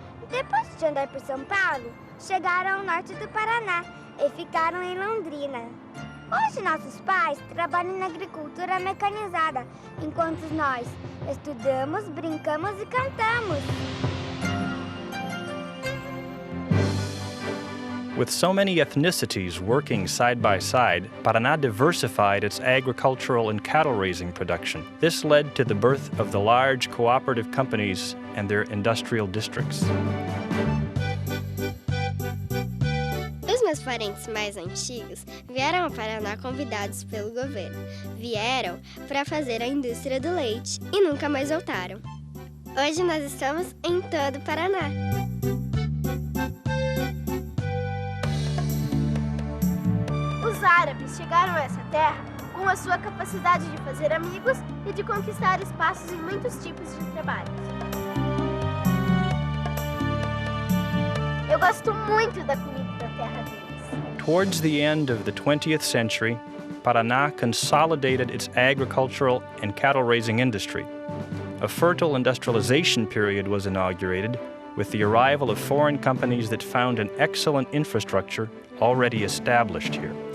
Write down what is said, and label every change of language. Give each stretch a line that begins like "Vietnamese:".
Portuguese: Depois de andar por São Paulo, chegaram ao norte do Paraná e ficaram em Londrina. Hoje nossos pais trabalham na agricultura mecanizada, enquanto nós estudamos, brincamos e cantamos.
English: With so many ethnicities working side by side, Paraná diversified its agricultural and cattle-raising production. This led to the birth of the large cooperative companies and their industrial districts.
Portuguese: Os meus parentes mais antigos vieram ao Paraná convidados pelo governo. Vieram para fazer a indústria do leite e nunca mais voltaram. Hoje nós estamos em todo o Paraná. Os árabes chegaram a essa terra com a sua capacidade de fazer amigos e de conquistar espaços em muitos tipos de trabalhos. Eu gosto muito da comida da terra deles.
English: Towards the end of the 20th century, Paraná consolidated its agricultural and cattle-raising industry. A fertile industrialization period was inaugurated with the arrival of foreign companies that found an excellent infrastructure already established here.